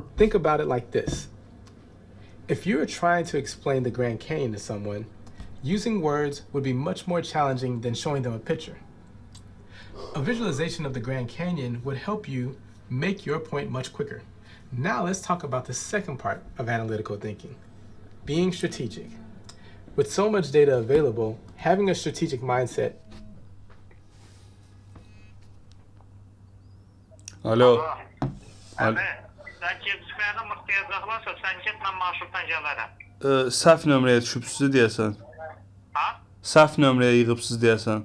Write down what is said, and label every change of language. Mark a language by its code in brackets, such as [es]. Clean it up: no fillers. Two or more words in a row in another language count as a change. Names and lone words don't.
[en] Think about it like this. If you are trying to explain the Grand Canyon to someone, using words would be much more challenging than showing them a picture. A visualization of the Grand Canyon would help you make your point much quicker. Now let's talk about the second part of analytical thinking, being strategic. With so much data available, having a strategic mindset. [az] Alo. Səhv nömrəyə düşübsüz deyəsən. Ha? Səhv nömrəyə yığıbsız deyəsən.